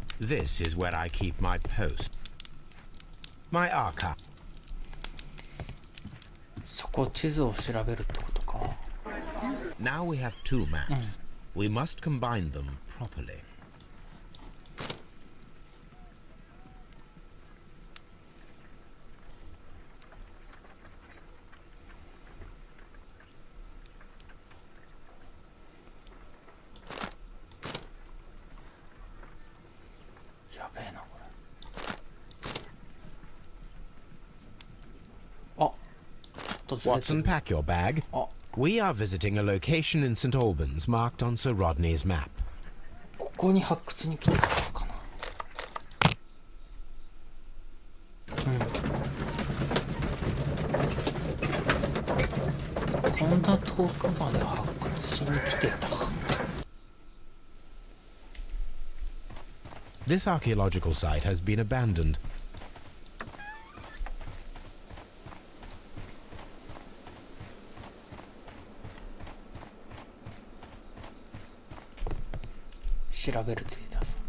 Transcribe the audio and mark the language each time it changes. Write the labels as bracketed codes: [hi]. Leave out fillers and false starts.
[en] This is where I keep my post. My archive. [ja] そこ地図を調べるってことか。 [en] Now we have two maps. We must combine them properly. [ja] やべえなこれ。あ、ちょっとずれて [en] Watson, [ja] る。 [en] pack your bag. あ、 We are visiting a location in St. Albans marked on Sir Rodney's map. [ja] ここに発掘に来てたのかな。こんな遠くまで発掘しに来てた。 [en] This archaeological site has been abandoned. [ja] 調べるって言ったぞ。